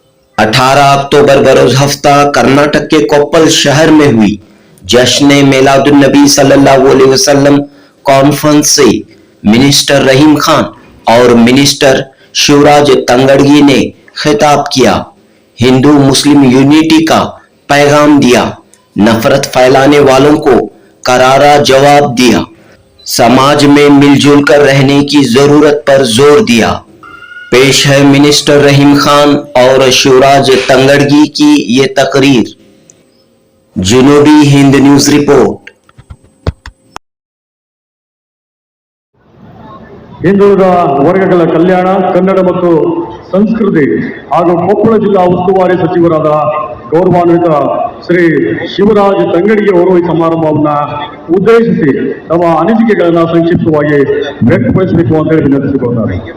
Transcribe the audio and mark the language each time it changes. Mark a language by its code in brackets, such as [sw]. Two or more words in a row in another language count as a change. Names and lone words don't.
[ur] ۱۸ اکتوبر بروز ہفتہ کرناٹک کے کوپل شہر میں ہوئی جشن میلاد النبی [ar] صلى الله عليه وسلم [ur] کانفرنس سے منسٹر رحیم خان اور منسٹر شیوراج تنگڑگی نے خطاب کیا، ہندو مسلم یونٹی کا پیغام دیا، نفرت پھیلانے والوں کو کرارا جواب دیا، سماج میں مل جل کر رہنے کی ضرورت پر زور دیا. پیش ہے منسٹر رحیم خان اور شیوراج تنگڑگی کی یہ تقریر. جنوبی ہند نیوز رپورٹ. [kn] ಹಿಂದುಳಿದ ವರ್ಗಗಳ ಕಲ್ಯಾಣ, ಕನ್ನಡ ಮತ್ತು ಸಂಸ್ಕೃತಿ ಹಾಗೂ ಕೊಪ್ಪಳ ಜಿಲ್ಲಾ ಉಸ್ತುವಾರಿ ಸಚಿವರಾದ ಗೌರವಾನ್ವಿತ ಶ್ರೀ ಶಿವರಾಜ್ ತಂಗಡಿಗೆ ಅವರು ಈ ಸಮಾರಂಭವನ್ನು ಉದ್ದೇಶಿಸಿ ತಮ್ಮ ಅನಿಸಿಕೆಗಳನ್ನು ಸಂಕ್ಷಿಪ್ತವಾಗಿ ವ್ಯಕ್ತಪಡಿಸಬೇಕು ಅಂತ ಹೇಳಿ ವಿನಂತಿಸಿಕೊಳ್ತಾರೆ.